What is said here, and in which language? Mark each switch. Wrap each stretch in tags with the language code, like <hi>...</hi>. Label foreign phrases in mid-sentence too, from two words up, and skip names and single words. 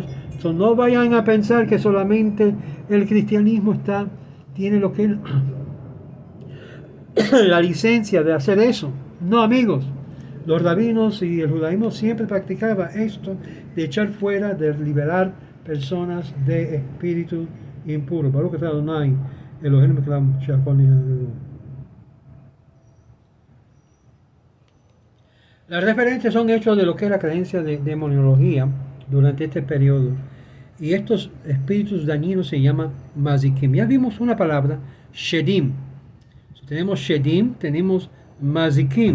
<es>No vayan a pensar que solamente el cristianismo tiene lo que es la licencia de hacer eso. No, amigos. Los rabinos y el judaísmo siempre practicaba esto de echar fuera, de liberar personas de espíritu impuro.</es> <he>ברוך אתה אדוני אלוהינו מלך העולם שהכל נהיה.</he> <es>Las referencias son hechos de lo que es la creencia de demoniología durante este periodo. Y estos espíritus dañinos se llaman mazikim. Ya vimos una palabra, shedim. Si tenemos shedim, tenemos mazikim.</es>